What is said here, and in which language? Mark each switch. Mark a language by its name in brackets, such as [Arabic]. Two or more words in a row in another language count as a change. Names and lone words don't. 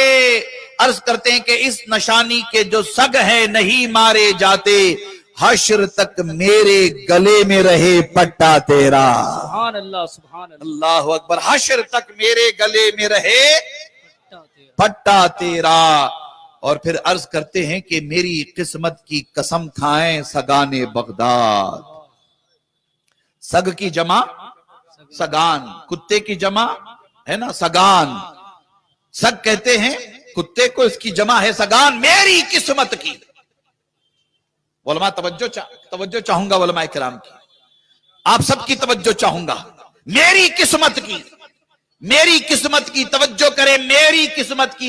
[Urdu] عرض کرتے ہیں کہ اس نشانی کے جو سگ ہیں نہیں مارے جاتے، حشر تک میرے گلے میں رہے پٹا تیرا. [Arabic] سبحان اللہ سبحان اللہ. اللہ اکبر. [Urdu] حشر تک میرے گلے میں رہے پٹا تیرا. اور پھر عرض کرتے ہیں کہ میری قسمت کی قسم کھائیں سگان بغداد. سگ کی جمع سگان, کتے کی جمع ہے نا سگان. سگ کہتے ہیں کتے کو, اس کی جمع ہے سگان. میری قسمت کی. علماء توجہ چاہوں گا, علماء کرام کی, آپ سب کی توجہ چاہوں گا. میری قسمت کی, میری قسمت کی توجہ کرے, میری قسمت کی.